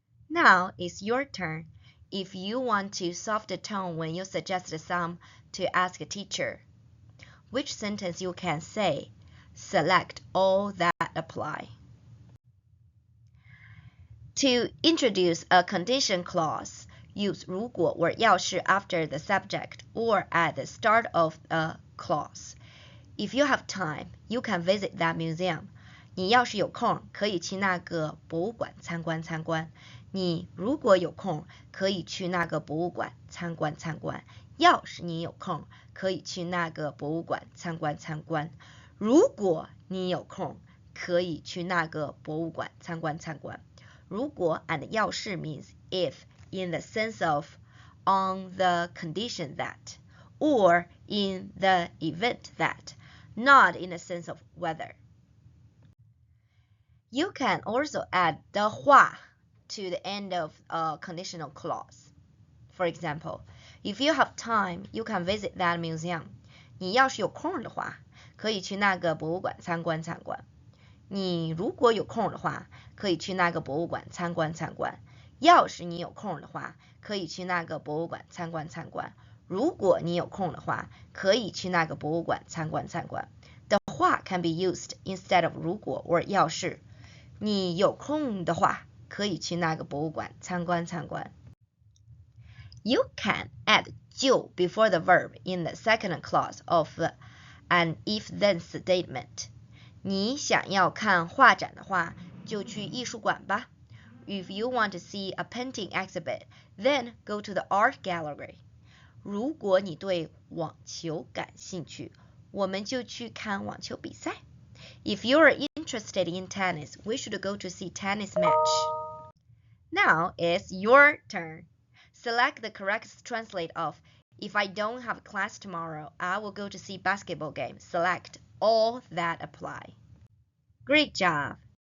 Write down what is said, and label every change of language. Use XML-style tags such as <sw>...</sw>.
<en>Now it's your turn. If you want to soften the tone when you suggest some to ask a teacher, which sentence you can say, select all that apply. To introduce a condition clause, use 如果 or 要是 after the subject or at the start of a clause. If you have time, you can visit that museum.</en> <zh>你要是有空，可以去那个博物馆参观参观。你如果有空，可以去那个博物馆参观参观。要是你有空，可以去那个博物馆参观参观。如果你有空，可以去那个博物馆参观参观。</zh> <en>如果 and 要是 means if in the sense of on the condition that or in the event that, not in the sense of whether. You can also add 的话 to the end of a conditional clause. For example, if you have time, you can visit that museum.</en> <zh>你要是有空的话，可以去那个博物馆参观参观。你如果有空的话，可以去那个博物馆参观参观。要是你有空的话，可以去那个博物馆参观参观。如果你有空的话，可以去那个博物馆参观参观。</zh> <en>的话 can be used instead of 如果 or 要是。</en> <zh>你有空的话，可以去那个博物馆参观参观。</zh> <en>You can add 就 before the verb in the second clause of an if-then statement.</en> <zh>你想要看画展的话，就去艺术馆吧。</zh> <en>If you want to see a painting exhibit, then go to the art gallery.</en> <zh>如果你对网球感兴趣，我们就去看网球比赛。</zh> <en>If you are interested in tennis, we should go to see tennis match. Now it's your turn. Select the correct translate of if I don't have class tomorrow, I will go to see basketball game. Select all that apply. Great job!</en>